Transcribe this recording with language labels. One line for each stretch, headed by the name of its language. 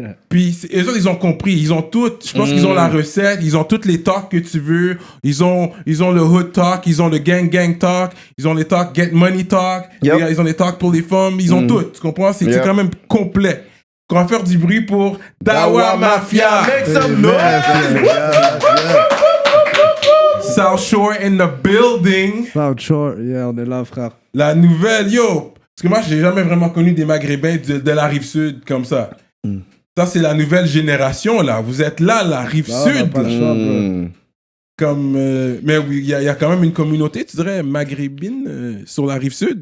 French: Puis eux autres, ils ont compris. Ils ont tout. Je pense qu'ils ont la recette. Ils ont toutes les talks que tu veux. Ils ont le hood talk. Ils ont le gang talk. Ils ont les talks
English: get money talk. Yep.
French: Ils ont les talks pour les femmes. Ils ont tout. Tu comprends? C'est quand même complet. On va faire du bruit pour Dawa Mafia.
English: Make some noise. South Shore in the building.
French: South Shore, yeah, on est là, frère. La nouvelle, yo. Parce que moi, j'ai jamais vraiment connu des Maghrébins de la Rive-Sud comme ça. Ça, c'est la nouvelle génération, là. Vous êtes là, la Rive-Sud. Pas le choix, bro. Comme, mais oui, il y a quand même une communauté, tu dirais, maghrébine sur la Rive-Sud.